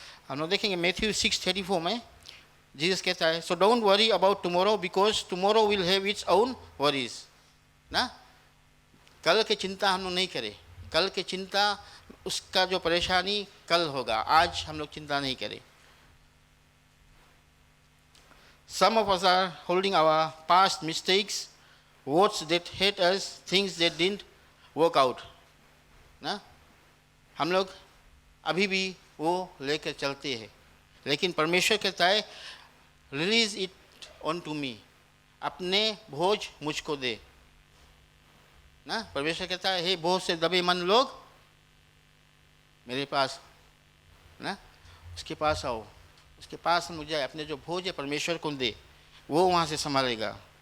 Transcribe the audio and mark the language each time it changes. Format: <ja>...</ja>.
<hi>हम लोग देखेंगे मैथ्यू 6:34 में जीसस कहता है,</hi> <en>So don't worry about tomorrow because tomorrow will have its own worries ना।</en> <hi>कल की चिंता हम लोग नहीं करें, कल की चिंता उसका जो परेशानी कल होगा, आज हम लोग चिंता नहीं करें।</hi> <en>Some of us are holding our past mistakes, words that hate us, things that didn't work out ना।</en> <hi>हम लोग अभी भी वो लेकर चलते हैं, लेकिन परमेश्वर कहता है</hi> <en>release it on to me,</en> <hi>अपने बोझ मुझको दे ना। परमेश्वर कहता है हे बोझ से दबे मन लोग मेरे पास ना, उसके पास आओ, उसके पास मुझे अपने जो बोझ है परमेश्वर को दे, वो वहाँ से संभालेगा।</hi>